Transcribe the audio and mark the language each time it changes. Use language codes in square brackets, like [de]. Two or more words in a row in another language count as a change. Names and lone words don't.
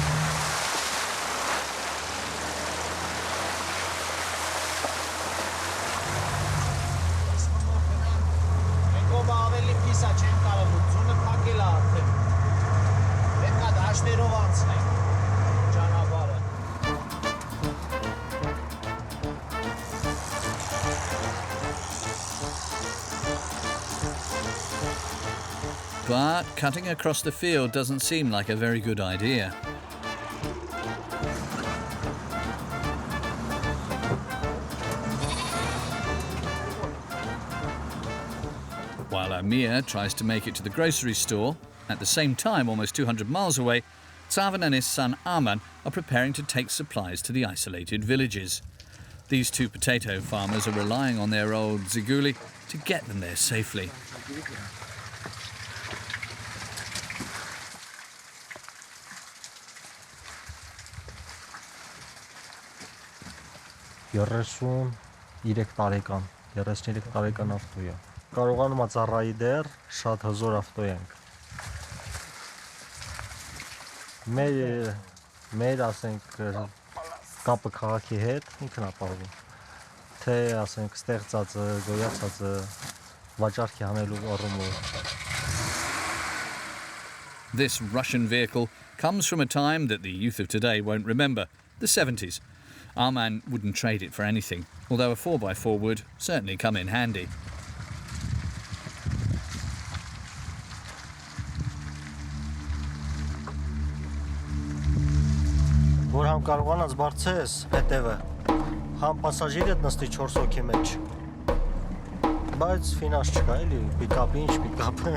[hy] Ավելի պիսա չեն կարող, ձունը փակել է արդեն։ Պետք է դաշտերով անցնենք ճանապարհը։ [en] But cutting across the field doesn't seem like a very good idea. While Amir tries to make it to the grocery store, at the same time, almost 200 miles away, Tsavan and his son Arman are preparing to take supplies to the isolated villages. These two potato farmers are relying on their old ziguli to get them there safely. [hy] Երեսուն 3 տարեկան, 33 տարեկան ավտո է։ Կարողանում է ծառայի դեռ շատ հզոր ավտո ենք։ Մեր ասենք կապը քաղաքի հետ ինքն ապահովում։ Թե ասենք ստեղծածը, գոյացածը վաճառքի անելու առումով։ [en] This Russian vehicle comes from a time that the youth of today won't remember, the 70s. Arman wouldn't trade it for anything, although a 4x4 would certainly come in handy. [hy] Որ համ կարողանաս բարձես հետևը, համ պասաժիրը նստի 4 հոգի մեջ։ Բայց ֆինանս չկա, էլի, պիկապ, ինչ պիկապ։